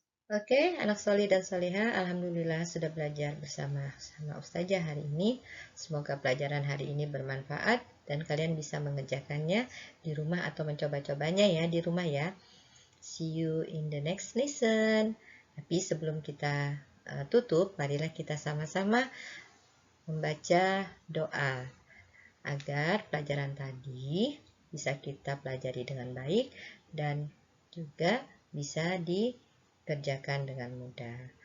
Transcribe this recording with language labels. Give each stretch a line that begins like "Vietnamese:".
Indonesian: Oke, anak solih dan solihah, alhamdulillah sudah belajar bersama Ustazah hari ini. Semoga pelajaran hari ini bermanfaat dan kalian bisa mengerjakannya di rumah atau mencoba-cobanya ya di rumah ya.
English: See you in the next lesson.
Indonesian: Tapi sebelum kita tutup, marilah kita sama-sama membaca doa agar pelajaran tadi bisa kita pelajari dengan baik dan juga bisa dikerjakan dengan mudah.